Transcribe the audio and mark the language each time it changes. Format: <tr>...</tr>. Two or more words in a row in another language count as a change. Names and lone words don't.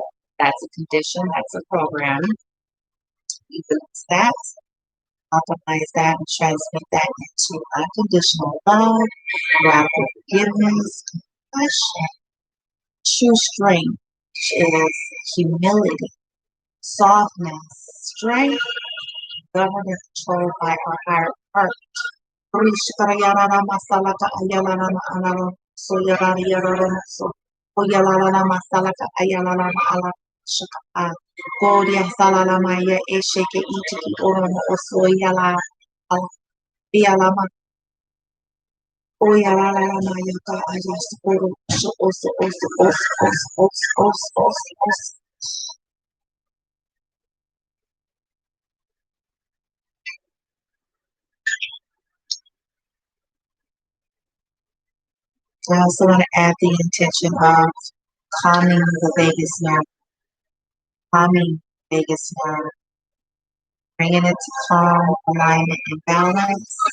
<en>That's a condition, that's a program. You release that, optimize that, and transmit that into unconditional love, radical forgiveness, compassion, true strength, which is humility, softness, strength, governed and controlled by our higher heart. Rishkarayarara masalaka ayalarana alara soyarara yarara so oyalarana masalaka ayalarana ala shaka goria salala maya esheke itiki oromo osoyala ala bialama oyalarana maya ka ayas oro so os. I also want to add the intention of calming the vagus nerve, calming vagus nerve, bringing it to calm, alignment, and balance.</en>